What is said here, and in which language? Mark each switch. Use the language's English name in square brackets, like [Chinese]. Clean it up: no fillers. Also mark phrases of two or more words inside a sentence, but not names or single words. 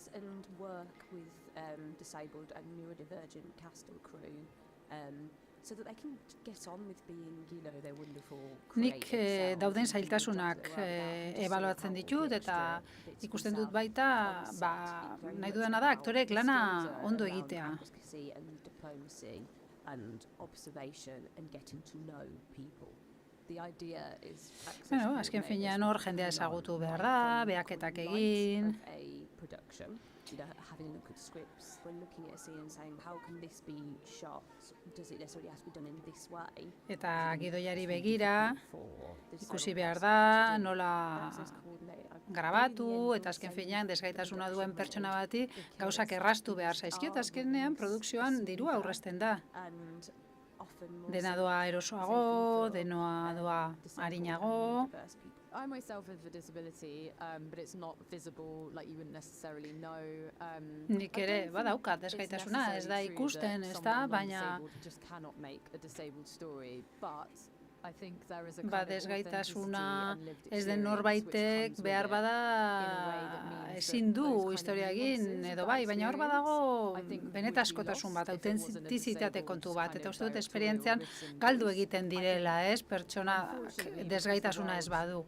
[Basque] Nik dauden zailtasunak ebaluatzen ditut, eta ikusten dut baita, nahi dudana da, aktorek lana ondo egitea. Azken finean hor jendea ezagutu behar da, behaketak egin. [English] Having a look at scripts, when looking at a scene and saying, how can this be shot? Does it necessarily have to be done in this way? [Basque] Eta gidoiari begira, ikusi behar da, nola grabatu, eta azken finean desgaitasuna duen pertsona bati gauzak erraztu behar zaizkio, eta azkenean produkzioan dirua aurrezten da. Dena doa erosoago, dena doa arinago. [English] I myself have a disability, but it's not visible, like you wouldn't necessarily know. [Basque] Nik ere badaukat desgaitasuna, ez da ikusten, ez da, baina desgaitasuna ez den norbaitek behar bada ezin du historia egin edo bai, baina hor badago benetaskotasun bat, autentizitate kontu bat, eta uste dut esperientzian galdu egiten direla, pertsona desgaitasuna ez badu.